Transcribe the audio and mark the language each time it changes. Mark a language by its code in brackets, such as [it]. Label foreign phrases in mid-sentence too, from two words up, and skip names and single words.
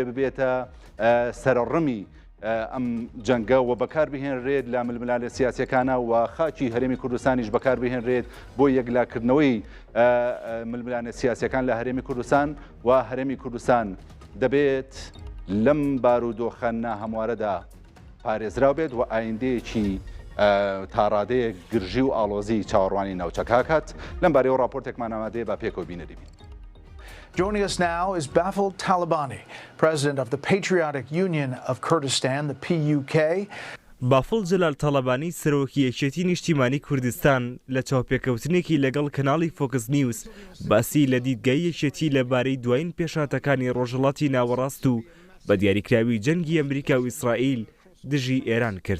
[ckb] ببێتە سەرڕمی ئەم جەنگە و بەکار بهێنرێت لە ململالە سیاسیەکانە و خاکی هەرێمی کوردستانیش بەکار بهێنرێت بۆ یەکلاکردنەوەی ململانە سیاسیەکان لە هەرێمی کوردستان و هەرێمی کوردستان دەبێت لەم بارودۆخانە هەموارەدا پارێزراو بێت و ئایندەیەکی تاڕادەیە گرژی و ئاڵۆزی چاوەڕوانی ناوچەکە کات لەم بارەیەوە راپۆرتێکمان ئامادەیە با پێکەوە بینەری بین. [en] Joining us now is Bafel Talabani, president of the Patriotic Union of Kurdistan, the PUK. [ckb] بافڵ جەلال تاڵەبانی سەرۆکی یەکێتی نیشتیمانی کوردستان لە چاوپێکەوتنێکی لەگەڵ کەناڵی فۆکس نیوز باسی لە دیدگای یەکێتی لەبارەی دوایین پێشاتەکانی ڕۆژهەڵاتی ناوەڕاست و بە دیاریکراوی جەنگی ئەمریکا و ئیسرائیل دژی ئێران کرد.